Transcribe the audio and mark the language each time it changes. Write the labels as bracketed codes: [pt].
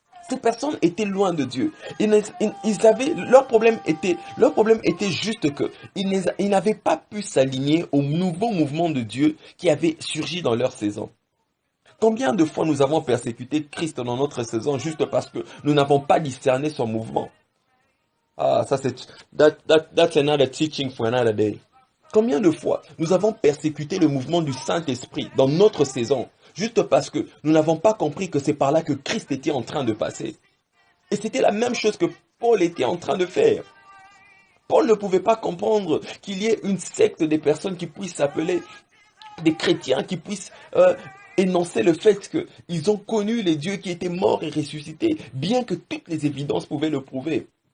[fr] Ces personnes étaient loin de Dieu. Leur problème était juste que ils n'avaient pas pu s'aligner au nouveau mouvement de Dieu qui avait surgi dans leur saison. Combien de fois nous avons persécuté Christ dans notre saison juste parce que nous n'avons pas discerné son mouvement? Ah, ça c'est [en] that's another teaching for another day. [fr] Combien de fois nous avons persécuté le mouvement du Saint-Esprit dans notre saison juste parce que nous n'avons pas compris que c'est par là que Christ était en train de passer. Et c'était la même chose que Paul était en train de faire. Paul ne pouvait pas comprendre qu'il y ait une secte des personnes qui puissent s'appeler des chrétiens, qui puissent énoncer le fait qu'ils ont connu les dieux qui étaient morts et ressuscités, bien que toutes les évidences pouvaient le prouver.